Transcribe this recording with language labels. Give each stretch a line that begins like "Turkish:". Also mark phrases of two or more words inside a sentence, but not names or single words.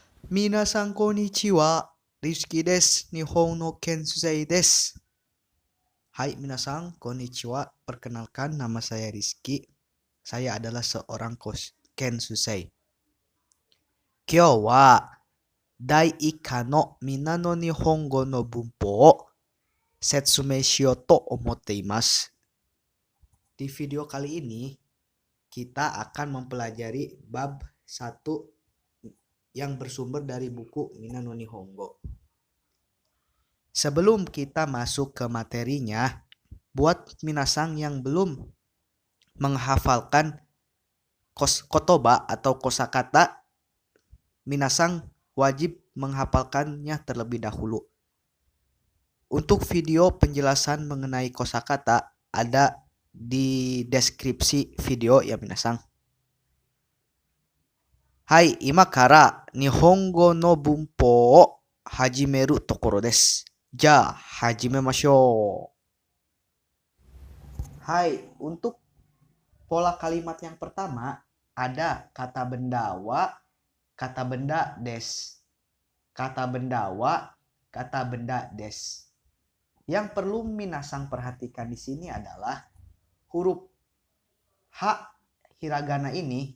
Japanese: みなさん こんにちは、Rizky です、日本 の ケンセイ です. はい みなさん、こんにちは.
Indonesian: Perkenalkan, nama saya Rizky. Saya adalah seorang Kensei.
Japanese: 今日 は 第 一課 の みんな の 日本語 の 文法 を 説明 しよう と 思って います.
Indonesian: Di video kali ini kita akan mempelajari bab 1 yang bersumber dari buku Mina no Nihongo. Sebelum kita masuk ke materinya, buat minasan yang belum menghafalkan kotoba atau kosakata, minasan wajib menghafalkannya terlebih dahulu. Untuk video penjelasan mengenai kosakata ada di deskripsi video ya minasan.
Japanese: はい、今 から 日本語 の 文法 を 始める ところ です. じゃ、始めましょう.
Indonesian: Hai, untuk pola kalimat yang pertama ada kata benda wa, kata benda des. Kata benda wa, kata benda des. Yang perlu minasan perhatikan di sini adalah huruf H hiragana ini.